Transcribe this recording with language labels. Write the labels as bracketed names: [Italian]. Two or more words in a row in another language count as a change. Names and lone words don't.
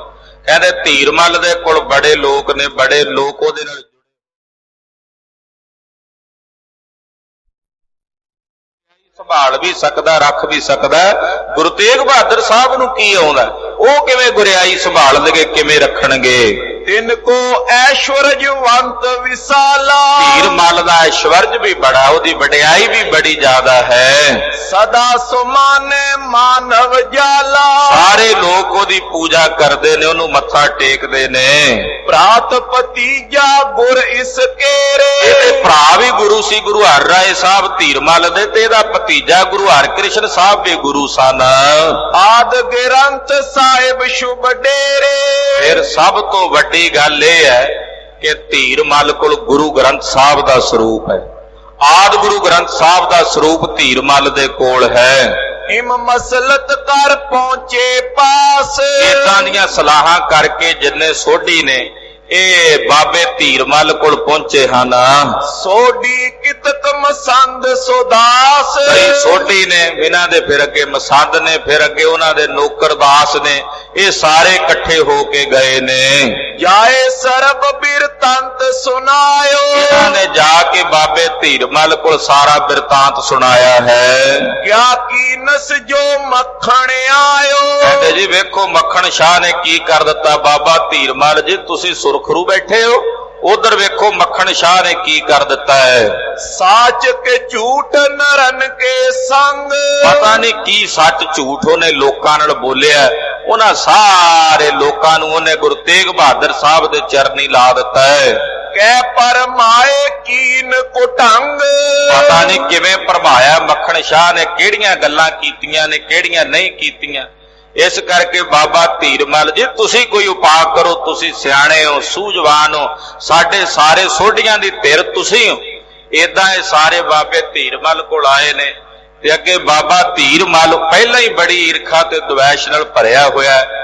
[Punjabi] ਕਹਿੰਦੇ ਧੀਰ ਮਲ ਦੇ ਕੋਲ ਬੜੇ ਲੋਕ ਨੇ, ਬੜੇ ਲੋਕ ਉਹਦੇ ਨਾਲ ਸੰਭਾਲ ਵੀ ਸਕਦਾ, ਰੱਖ ਵੀ ਸਕਦਾ। ਗੁਰੂ ਤੇਗ ਬਹਾਦਰ ਸਾਹਿਬ ਨੂੰ ਕੀ ਆਉਂਦਾ, ਉਹ ਕਿਵੇਂ ਗੁਰਿਆਈ ਸੰਭਾਲਣਗੇ, ਕਿਵੇਂ ਰੱਖਣਗੇ। [Braj] तिनको ऐश्वर्यवंत विशाला। [Punjabi] ਧੀਰ ਮਲ ਦਾ ਐਸ਼ਵਰਜ ਵੀ ਬੜਾ, ਉਹਦੀ ਵਡਿਆਈ ਵੀ ਬੜੀ ਜ਼ਿਆਦਾ ਹੈ। [Braj] सदा सुमाने मानव जाला। [Punjabi] ਸਾਰੇ ਲੋਕ ਉਹਦੀ ਪੂਜਾ ਕਰਦੇ ਨੇ, ਉਹਨੂੰ ਮੱਥਾ ਟੇਕਦੇ ਨੇ। [Braj] प्रात भतीजा गुर इसके रे। [Punjabi] ਇਹਦੇ ਭਰਾ ਵੀ ਗੁਰੂ ਸੀ, ਗੁਰੂ ਹਰ ਰਾਏ ਸਾਹਿਬ ਧੀਰ ਮਲ ਦੇ, ਤੇ ਇਹਦਾ ਭਤੀਜਾ ਗੁਰੂ ਹਰਕ੍ਰਿਸ਼ਨ ਸਾਹਿਬ ਵੀ ਗੁਰੂ ਸਨ। [Braj] आद ग्रंथ साहिब शुभ डेरे। [Punjabi] ਫਿਰ ਸਭ ਤੋਂ ਵੱਡੀ ਗੱਲ ਇਹ ਹੈ ਕਿ ਧੀਰ ਮਲ ਕੋਲ ਗੁਰੂ ਗ੍ਰੰਥ ਸਾਹਿਬ ਦਾ ਸਰੂਪ ਹੈ। ਆਦ ਗੁਰੂ ਗ੍ਰੰਥ ਸਾਹਿਬ ਦਾ ਸਰੂਪ ਧੀਰ ਮਲ ਦੇ ਕੋਲ ਹੈ। [Braj] इम मसलत कर पहुंचे पास। [Punjabi] ਇਦਾਂ ਦੀਆਂ ਸਲਾਹਾਂ ਕਰਕੇ ਜਿੰਨੇ ਸੋਢੀ ਨੇ ਇਹ ਬਾਬੇ ਧੀਰ ਮਲ ਕੋਲ ਪਹੁੰਚੇ ਹਨ। [Braj] सोडी कितक मसंद सोदास। [Punjabi] ਕਈ ਸੋਢੀ ਨੇ, ਇਹਨਾਂ ਦੇ ਫਿਰ ਅੱਗੇ ਮਸੰਦ ਨੇ, ਫਿਰ ਅੱਗੇ ਉਹਨਾਂ ਦੇ ਨੌਕਰ ਦਾਸ ਨੇ, ਇਹ ਸਾਰੇ ਇਕੱਠੇ ਹੋ ਕੇ ਗਏ ਨੇ। [Braj] जाए सरब बिरतंत सुनायो। [Punjabi] ਇਹਨਾਂ ਨੇ ਜਾ ਕੇ ਬਾਬੇ ਧੀਰ ਮਲ ਕੋਲ ਸਾਰਾ ਬਿਰਤਾਂਤ ਸੁਣਾਇਆ ਹੈ। [Braj] क्या की नस जो मक्खण आयो। [Punjabi] ਕਹਿੰਦੇ ਜੀ ਵੇਖੋ ਮੱਖਣ ਸ਼ਾਹ ਨੇ ਕੀ ਕਰ ਦਿੱਤਾ। ਬਾਬਾ ਧੀਰ ਮਲ ਜੀ ਤੁਸੀਂ ਸੁਰਖਰੂ ਬੈਠੇ ਹੋ, ਉਧਰ ਵੇਖੋ ਮੱਖਣ ਸ਼ਾਹ ਨੇ ਕੀ ਕਰ ਦਿੱਤਾ ਹੈ। [Braj] साच के झूठ नरन के संग। [Punjabi] ਪਤਾ ਨਹੀਂ ਕੀ ਸੱਚ ਝੂਠ ਉਹਨੇ ਲੋਕਾਂ ਨਾਲ ਬੋਲਿਆ। ਉਹਨਾਂ ਸਾਰੇ ਲੋਕਾਂ ਨੂੰ ਉਹਨੇ ਗੁਰੂ ਤੇਗ ਬਹਾਦਰ ਸਾਹਿਬ ਦੇ ਚਰਨੀ ਲਾ ਦਿੱਤਾ ਹੈ। [Braj] कै परमाए कीन कुटंग। [Punjabi] ਪਤਾ ਨਹੀਂ ਕਿਵੇਂ ਭਰਮਾਇਆ ਮੱਖਣ ਸ਼ਾਹ ਨੇ, ਕਿਹੜੀਆਂ ਗੱਲਾਂ ਕੀਤੀਆਂ ਨੇ, ਕਿਹੜੀਆਂ ਨਹੀਂ ਕੀਤੀਆਂ। ਇਸ ਕਰਕੇ ਬਾਬਾ ਧੀਰ ਮਲ ਜੀ ਤੁਸੀਂ ਕੋਈ ਉਪਾਅ ਕਰੋ, ਤੁਸੀਂ ਸਿਆਣੇ ਹੋ, ਸੂਝਵਾਨ ਹੋ, ਸਾਡੇ ਸਾਰੇ ਸੋਢੀਆਂ ਦੀ ਧਿਰ ਤੁਸੀਂ ਹੋ। ਏਦਾਂ ਇਹ ਸਾਰੇ ਬਾਬੇ ਧੀਰ ਮਲ ਕੋਲ ਆਏ ਨੇ ਤੇ ਅੱਗੇ ਬਾਬਾ ਧੀਰ ਮਲ ਪਹਿਲਾਂ ਹੀ ਬੜੀ ਈਰਖਾ ਤੇ ਦਵੈਸ਼ ਨਾਲ ਭਰਿਆ ਹੋਇਆ ਹੈ।